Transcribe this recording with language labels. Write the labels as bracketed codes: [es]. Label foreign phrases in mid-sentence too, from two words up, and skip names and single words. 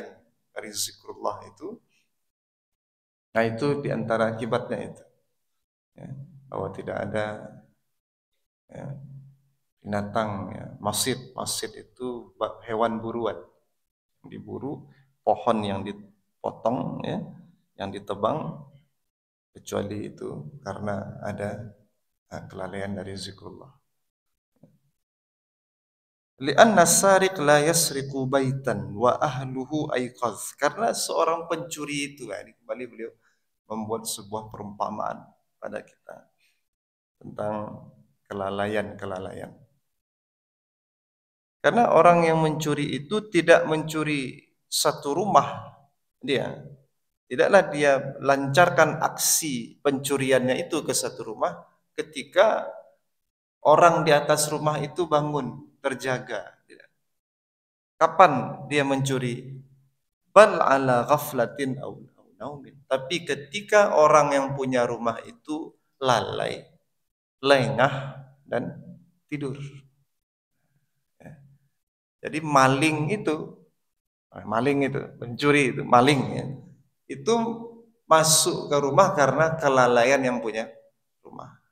[id] dari zikrullah itu, nah itu diantara akibatnya itu, ya, bahwa tidak ada ya, binatang ya, masid itu hewan buruan yang diburu, pohon yang dipotong ya, yang ditebang, kecuali itu karena ada kelalaian dari zikrullah. [ar] لأن سارق لا يسرق بيتا وأهله أيقاظ. [id] Karena seorang pencuri itu, ini kembali beliau membuat sebuah perumpamaan pada kita tentang kelalaian. Karena orang yang mencuri itu tidak mencuri satu rumah dia, Tidaklah dia lancarkan aksi pencuriannya itu ke satu rumah ketika orang di atas rumah itu bangun, terjaga. Kapan dia mencuri? [ar] بل على غفلة أو نوم. [id] Tapi ketika orang yang punya rumah itu lalai, lengah dan tidur. Jadi maling itu, pencuri itu, maling ya. Itu masuk ke rumah karena kelalaian yang punya rumah.